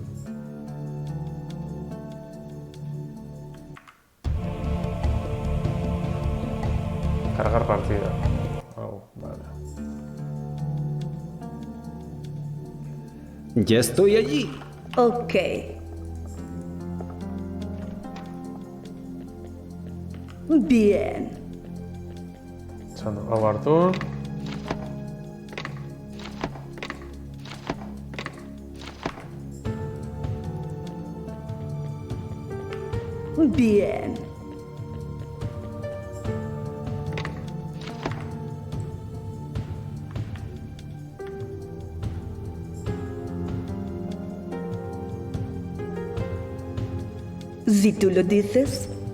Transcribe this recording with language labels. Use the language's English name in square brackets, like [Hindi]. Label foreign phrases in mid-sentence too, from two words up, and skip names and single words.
[Spanish] Cargar partida. Oh, vale. Ya estoy allí. Ok. Bien. [Basque] Esan du, hau hartu. [Spanish] Bien. Si tú lo dices.